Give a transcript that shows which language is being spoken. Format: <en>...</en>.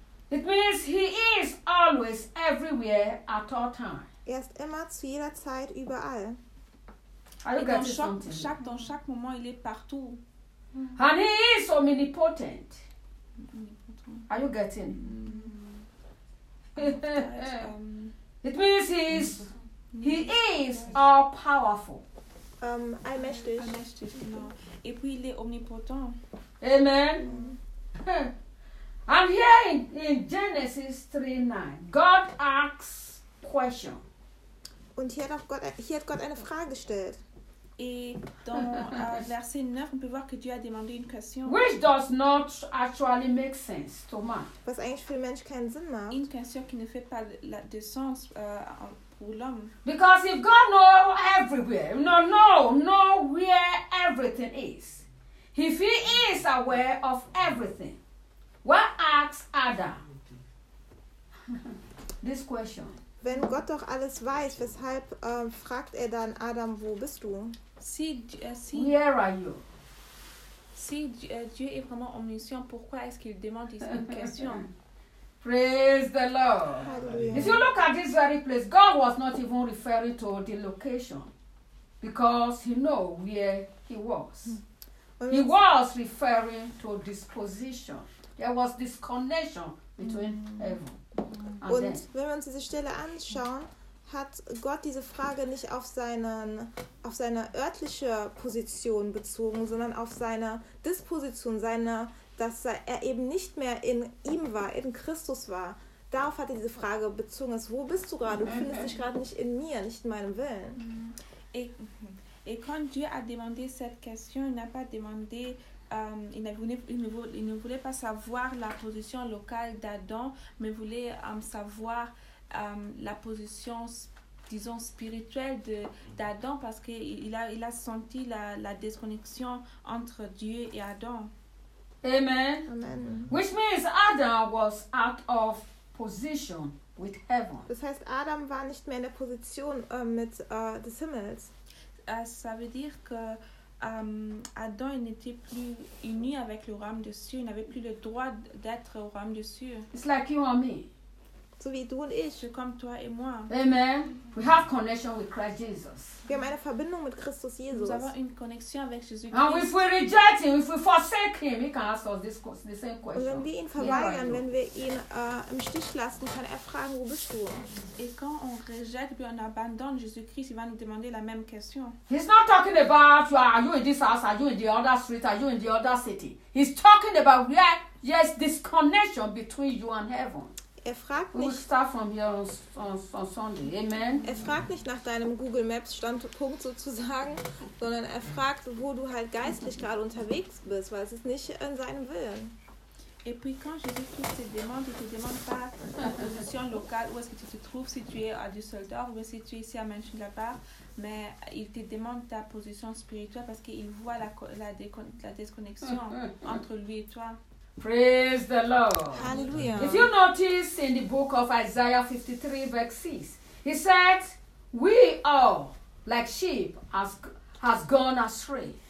<en>It means he is always everywhere at all time.</en> <de>Er ist immer zu jeder Zeit überall.</de> <fr>Dans chaque moment, il est partout.</fr> <en>And he is omnipotent. Are you getting? It means he is all powerful.</en> <de>Allmächtig.</de> <fr>Et puis il est omnipotent. Amen.</fr> <en>And here in Genesis 3:9, God asks question.</en> <de>Und hier hat Gott eine Frage gestellt.</de> <fr>Et dans verset 9, on peut voir que Dieu a demandé une question.</fr> <en>Which does not actually make sense, Thomas.</en> <de>Was eigentlich für den Mensch keinen Sinn macht.</de> <fr>Une question qui ne fait pas de sens pour l'homme.</fr> <en>Because if God knows everywhere, know where everything is. If he is aware of everything, why ask Adam this question?</en> <de>Wenn Gott doch alles weiß, weshalb fragt er dann Adam, wo bist du?</de> <en>Where are you?</en> <fr>Si Dieu est vraiment omniscient, pourquoi est-ce qu'il demande ici une question?</fr> <en>Praise the Lord. Hallelujah. If you look at this very place, God was not even referring to the location because he know where he was. He was referring to disposition. There was disconnection between heaven.</en> <de>Und wenn wir uns diese Stelle anschauen, hat Gott diese Frage nicht auf seine örtliche Position bezogen, sondern auf seine Disposition, dass er eben nicht mehr in ihm war, in Christus war. Darauf hat er diese Frage bezogen, wo bist du gerade? Du findest dich gerade nicht in mir, nicht in meinem Willen.</de> <fr>Et quand Dieu a demandé cette question, il n'a pas demandé... Il ne voulait pas savoir la position locale d'Adam, mais voulait savoir la position, disons, spirituelle d'Adam, parce qu'il a senti la déconnexion entre Dieu et Adam. Amen. Amen.</fr> <en>Which means Adam was out of position with heaven.</en> <de>Das heißt, Adam war nicht mehr in der Position des Himmels.</de> <fr>Ça veut dire que Adam n'était plus uni avec le royaume des cieux, il n'avait plus le droit d'être au royaume des cieux.</fr> <en>It's like you and me.</en> <de>So wie du und ich.</de> <fr>C'est comme toi et moi. Amen.</fr> <en>We have connection with Christ Jesus.</en> <de>Wir haben eine Verbindung mit Christus Jesus.</de> <fr>Nous avons une connexion avec Jésus</fr> <en>Christ. And if we reject him, if we forsake him, he can ask us this the same question.</en> <de>Und wenn wir ihn verweigern, wenn wir ihn im Stich lassen, kann er fragen, wo bist du?</de> <fr>Et quand on rejette puis on abandonne Jésus Christ, il va nous demander la même question.</fr> <en>He's not talking about are you in this house, are you in the other street, are you in the other city. He's talking about this connection between you and heaven.</en> <de>Er fragt nicht,</de> <en>we'll start from here on Sunday. Amen.</en> <de>Er fragt nicht nach deinem Google Maps Standpunkt sozusagen, sondern er fragt, wo du halt geistlich gerade unterwegs bist, weil es ist nicht in seinem Willen.</de> <fr>Et puis quand Jésus-Christ te demande, il ne te demande pas ta position locale, où est-ce que tu te trouves, si tu es à Düsseldorf ou si tu es ici à Mönchengladbach, mais il te demande ta position spirituelle parce qu'il voit la déconnexion entre lui et toi.</fr> <en>Praise the Lord. Hallelujah. If you notice in the book of Isaiah 53, verse 6, he said, we all, like sheep, has gone astray.</en>